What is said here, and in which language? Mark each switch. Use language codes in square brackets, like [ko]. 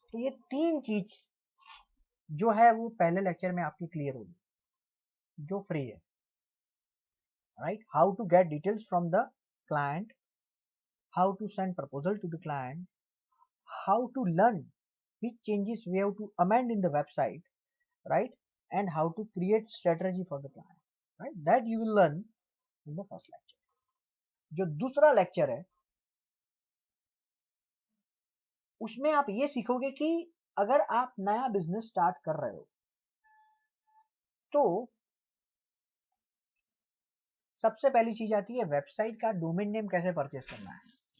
[hi] तो ये 3 चीज जो है वो पहले लेक्चर में आपकी क्लियर होगी, जो फ्री है, right? [en] How to get details from the client, how to send proposal to the client, how to learn which changes we have to amend in the website, right? And how to create strategy for the client, right? That you will learn in the first lecture. [hi] जो दूसरा lecture है उसमें आप ये सीखोगे कि अगर आप नया बिजनेस स्टार्ट कर रहे हो तो सबसे पहली चीज आती है वेबसाइट का डोमेन नेम कैसे परचेस करना है।